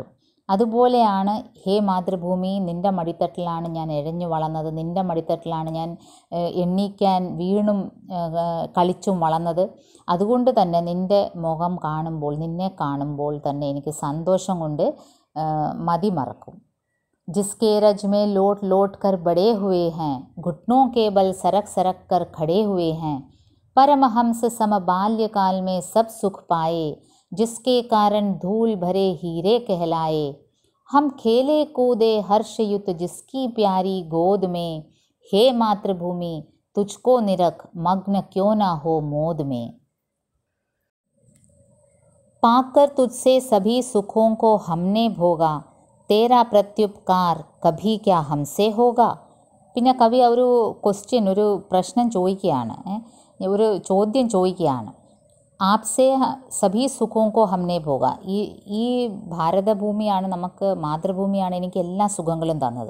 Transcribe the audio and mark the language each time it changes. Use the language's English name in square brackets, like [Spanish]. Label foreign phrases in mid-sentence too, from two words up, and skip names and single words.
[Malayalam] അതുപോലെയാണ് ഹേ മാതൃഭൂമി, നിൻ്റെ മടിത്തട്ടിലാണ് ഞാൻ എഴഞ്ഞു വളർന്നത്, നിൻ്റെ മടിത്തട്ടിലാണ് ഞാൻ എണ്ണീക്കാൻ വീണും കളിച്ചും വളർന്നത്. അതുകൊണ്ട് തന്നെ നിൻ്റെ മുഖം കാണുമ്പോൾ, നിന്നെ കാണുമ്പോൾ തന്നെ എനിക്ക് സന്തോഷം കൊണ്ട് മതിമറക്കും. [Hindi] जिसके रज में लोट लोट कर बड़े हुए हैं, घुटनों के बल सरक सरक कर खड़े हुए हैं, परमहंस सम बाल्यकाल में सब सुख पाए, जिसके कारण धूल भरे हीरे कहलाए, हम खेले कूदे हर्षयुत जिसकी प्यारी गोद में, हे मातृभूमि तुझको निरख मग्न क्यों ना हो मोद में, पाकर तुझसे सभी सुखों को हमने भोगा, तेरा प्रत्युपकार कभी क्या हमसे होगा. [Malayalam] പിന്നെ കവി ഒരു ക്വസ്റ്റ്യൻ, ഒരു പ്രശ്നം ചോദിക്കുകയാണ്, ഒരു ചോദ്യം ചോദിക്കുകയാണ്. [Hindi] आपसे सभी सुखों को हमने भोगा. [Malayalam] ഈ ഭാരതഭൂമിയാണ് നമുക്ക്, മാതൃഭൂമിയാണ് എനിക്ക് എല്ലാ സുഖങ്ങളും തന്നത്.